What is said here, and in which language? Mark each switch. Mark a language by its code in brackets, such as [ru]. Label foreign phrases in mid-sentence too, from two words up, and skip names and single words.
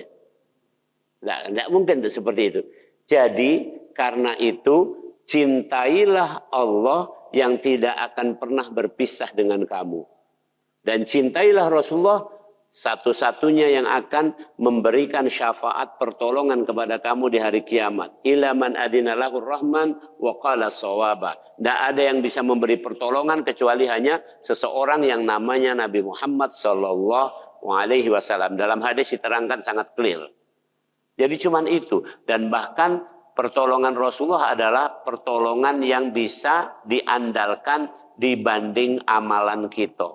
[id] Tidak mungkin seperti itu. Jadi karena itu cintailah Allah yang tidak akan pernah berpisah dengan kamu. Dan cintailah Rasulullah Satu-satunya yang akan memberikan syafaat pertolongan kepada kamu di hari kiamat. [ar] إلا من أذن له الرحمن وقال صوابا. [id] Tidak ada yang bisa memberi pertolongan kecuali hanya seseorang yang namanya Nabi Muhammad [ar] صلى الله عليه وسلم. [id] Dalam hadis diterangkan sangat clear. Jadi cuman itu. Dan bahkan pertolongan Rasulullah adalah pertolongan yang bisa diandalkan dibanding amalan kita.